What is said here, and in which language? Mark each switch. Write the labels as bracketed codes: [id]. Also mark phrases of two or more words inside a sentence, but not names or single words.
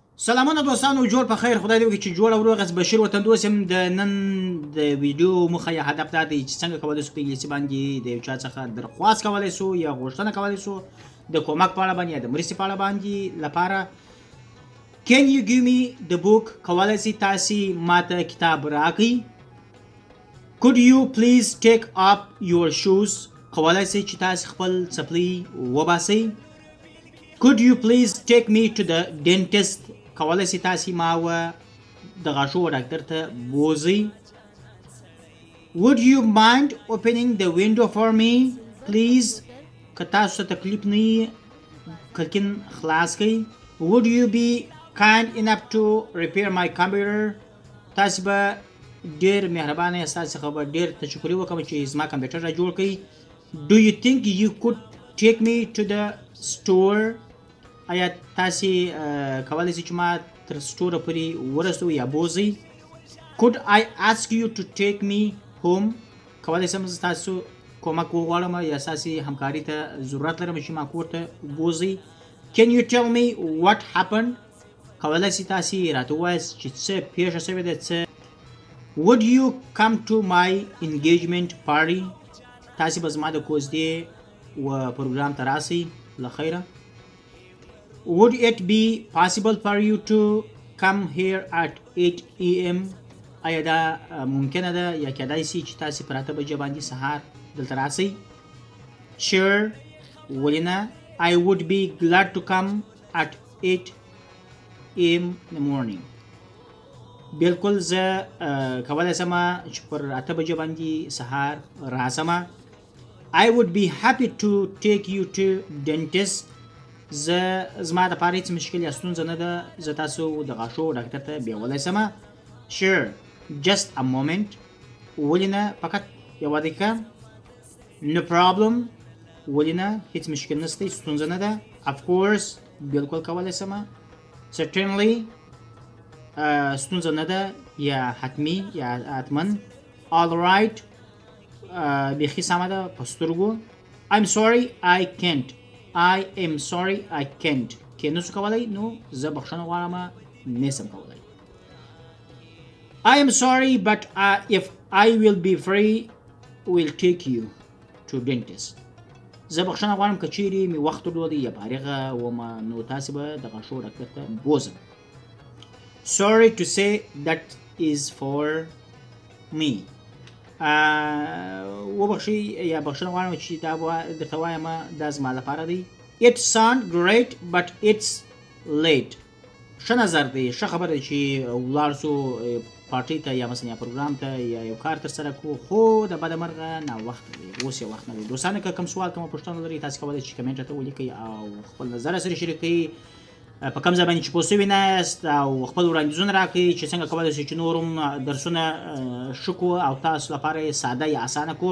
[ps] سلامونه دوستانو، جوړ په خیر. خدای دې وکړي چې جوړ او روغ از بشیر وطندوست یم. د نن د ویډیو موخه یا هدف دا دی چې څنګه کولی شو په انګلیسي باندې د یو چا څخه درخواست کولی شو یا غوښتنه کولی شو د کومک په اړه باندې یا د مرستې په اړه باندې لپاره. [en] Can you give me the book؟ [ps] کولی شئ تاسې ماته کتاب راکړئ. [en] Could you please take up your shoes؟ [ps] کولی شئ چې تاسې خپل څپلۍ وباسئ. [en] Could you please take me to the dentist؟ [ps] کولی شئ تاسې ما د غاښو ډاکټر ته بوځئ. [en] Would you mind opening the window for me please؟ [ps] که تاسو ته تکلیف نه وي کړکۍ خلاص کړئ. [en] Would you be kind enough to repair my computer؟ [ps] تاسې به ډېر مهربانه یاست، تاسې څخه به ډېر تشکري وکړم چې زما کمپیوټر را جوړ کړئ. [en] Do you think you could take me to the store؟ [ps] آیا تاسې کولی شئ چې ما تر سټوره پورې ورسوئ یا بوځئ. [en] Could I ask you to take me home؟ [ps] کولی شم زه ستاسو کومک وغواړم یا ستاسې همکاري ته ضرورت لرم چې ما کور ته بوځئ. [en] Can you tell me what happened؟ [ps] کولی شئ تاسې راته ووایاست چې څه پیښه شوې ده څه. [en] Would you come to my engagement party؟ [ps] تاسې به زما د کوژدې و پروګرام ته راسئ له خیره. [en] Would it be possible for you to come here at 8 AM؟ [ps] آیا دا ممکنه ده یا کیدای شي چې تاسې په 8 بجې باندې سهار دلته راسئ. Sure، ولې نه. [en] I would be glad to come at 8 AM in the morning. [ps] بالکل زه کولی شم چې پر 8 بجې باندې سهار راسم. [en] I would be happy to take you to dentist. [ps] زما دپاره هېڅ مشکل یا ستونزه نه ده، زه تاسو د غاښو ډاکټر ته بیولی شم. [en] Sure، just a moment، [ps] ولې نه، فقط یوه دقیقه. [en] No problem، [ps] ولې نه، هېڅ مشکل نشته، ستونزه نه ده. [en] Of course، [ps] بالکل کولی شم. Certainly، ستونزه نه ده یا حتمي یا حتمن. [en] All right، [ps] بیخي سمه ده په سترګو. [en] I'm sorry I can't، I am sorry I can't، [ps] که نسو کولی نو زه بخښنه غواړم نسم کولی. [en] I am sorry but if I will be free will take you to dentist. [ps] زه بخښنه غواړم که چیرې مې وخت درلودی یا فارغه ومه نو تاسې به د غاښو ډاکټر ته بوځم. [en] Sorry to say that is for me. [ps] وبخښئ یا بخښنه غواړم چې دا درته وایم دا زما لپاره دی. [en] It sound great but it's late. [ps] ښه نظر دی، ښه خبره ده چې ولاړ شو پارټۍ ته یا مثلا یا پروګرام ته یا یو کار ترسره کړو، خو د بده مرغه ناوخته دی، اوس یې وخت نه دی. دوستانو که کوم سوال کومه پوښتنه لرئ تاسې کولی شئ چې کمنټ راته ولیکئ او خپل نظر سره شریک کړئ. په کوم ځای باندې چې پوه سوي نه یاست او خپل وړاندیزونه راکړئ چې څنګه کولی شئ چې نور هم درسونه ښه کړو او تاسو لپاره یې ساده یا اسانه کړو.